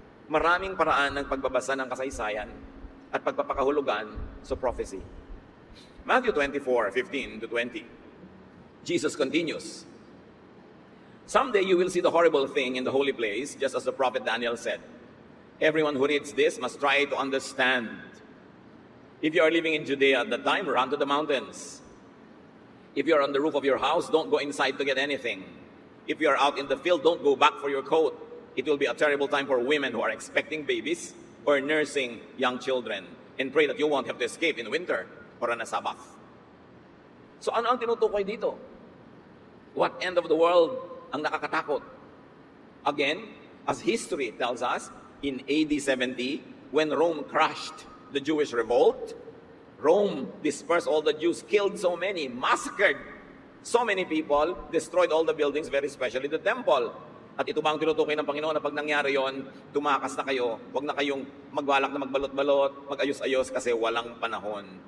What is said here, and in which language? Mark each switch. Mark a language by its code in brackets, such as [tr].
[tl] Maraming paraan ng pagbabasa ng kasaysayan at pagpapakahulugan sa prophecy. [en] Matthew 24:15-20. Jesus continues, "Someday you will see the horrible thing in the holy place, just as the prophet Daniel said. Everyone who reads this must try to understand. If you are living in Judea at that time, run to the mountains. If you are on the roof of your house, don't go inside to get anything. If you are out in the field, don't go back for your coat. It will be a terrible time for women who are expecting babies or nursing young children. And pray that you won't have to escape in winter or on a Sabbath." [tl] So ano ang tinutukoy dito? [en] What end of the world [tl] ang nakakatakot? [en] Again, as history tells us, in AD 70, when Rome crushed the Jewish revolt, Rome dispersed all the Jews, killed so many, massacred so many people, destroyed all the buildings, very especially the temple. [tl] At ito ba ang tinutukoy ng Panginoon na pag nangyari yon, tumakas na kayo, huwag na kayong magbalak na magbalot-balot, mag-ayos-ayos kasi walang panahon.